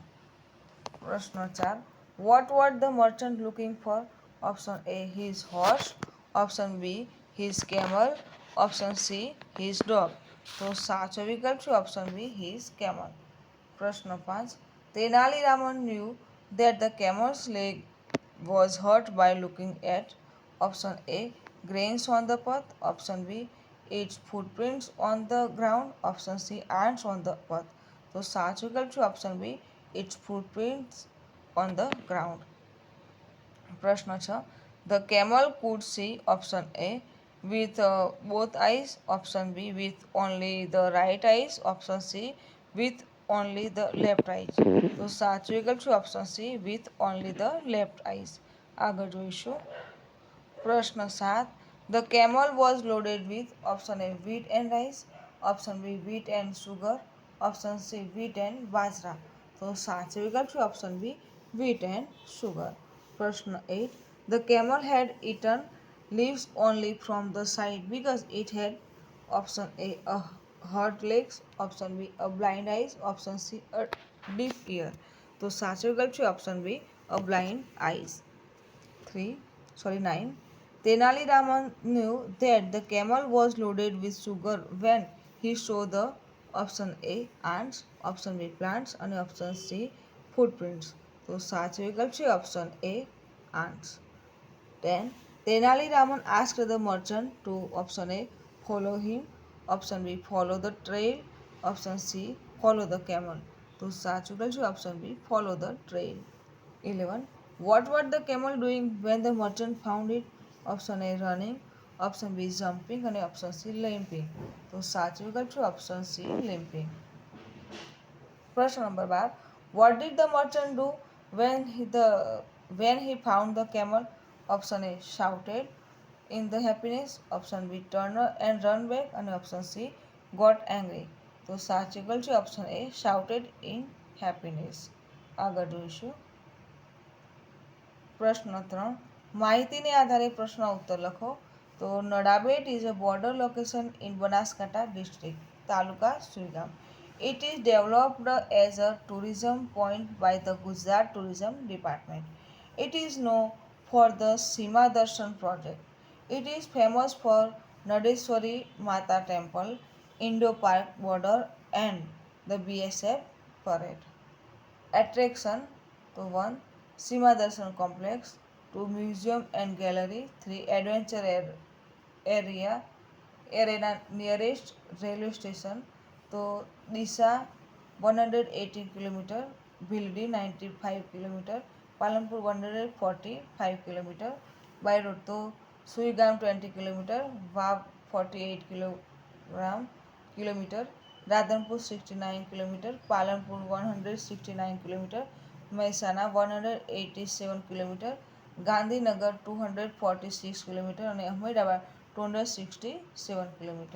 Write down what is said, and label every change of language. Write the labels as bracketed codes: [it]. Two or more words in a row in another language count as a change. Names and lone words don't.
[gu] પ્રશ્ન 4. [en] what what the merchant looking for option A his horse, option B his camel, option C his dog [gu] તો સાચો વિકલ્પ છે [en] option B his camel. પ્રશ્ન 5. Tenali Raman knew that the camel's leg was hurt by looking at option A grains on the path, option B its footprints on the ground, option C ants on the path [gu] તો સાચો વિકલ્પ છે [en] option B its footprints on the ground. પ્રશ્ન 6. The camel could see option A with both eyes, option B with only the right eyes, option C with only the left eyes [gu] તો સાચો વિકલ્પ છે [en] option C with only the left eyes. [gu] આગળ જોઈશું પ્રશ્ન 7. [en] The camel was loaded with option A wheat and rice, option B wheat and sugar, option C wheat and બાજરા [gu] તો સાચો વિકલ્પ છે [en] option B wheat and sugar. પ્રશ્ન 8. The camel had eaten leaves only from the side because it had option A hurt legs, option B a blind eyes, option C a deaf ear [gu] તો સાચો વિકલ્પ છે [en] option B a blind eyes. 9. Tenali Raman knew that the camel was loaded with sugar when he saw the option A ants, option B plants and option C footprints [gu] તો સાચો વિકલ્પ છે [en] option A ants. 10. Tenali Raman asked the merchant to option A follow him, option B follow the trail, option C follow the camel [gu] તો સાચું વિકલ્પ છે [en] option B follow the trail. 11. What was the camel doing when the merchant found it? Option A running, option B jumping and option C limping [gu] તો સાચું વિકલ્પ છે [en] option C limping. [gu] પ્રશ્ન નંબર 12. [en] What did the merchant do when he found the camel? Option A shouted in the happiness, option B turn and run back and option C got angry [gu] તો સાચું વિકલ્પ છે [en] option A shouted in happiness. [gu] આગળ જોઈશું પ્રશ્ન 3. માહિતીને આધારે પ્રશ્ન ઉત્તર લખો. [en] તો Nadabet is a border location in Banaskantha district, taluka Suigam. It is developed as a tourism point by the Gujarat Tourism Department. It is known for the Seema Darshan project. It is famous for Nadeshwari Mata Temple, Indo-Pak border and the BSF parade. Attraction to 1. Seema Darshan complex, 2. Museum and gallery, 3. Adventure arena nearest railway station [gu] તો ડીસા 180 કિલોમીટર, ભીલડી 95 કિલોમીટર, પાલનપુર 145 કિલોમીટર, [en] by road તો [gu] સુઈગામ 20 કિલોમીટર, વાવ 48 કિલોમીટર, રાધનપુર 69 કિલોમીટર, પાલનપુર 169 કિલોમીટર, મહેસાણા 187 કિલોમીટર, ગાંધીનગર 246 કિલોમીટર અને અહમદાબાદ 267 કિલોમીટર.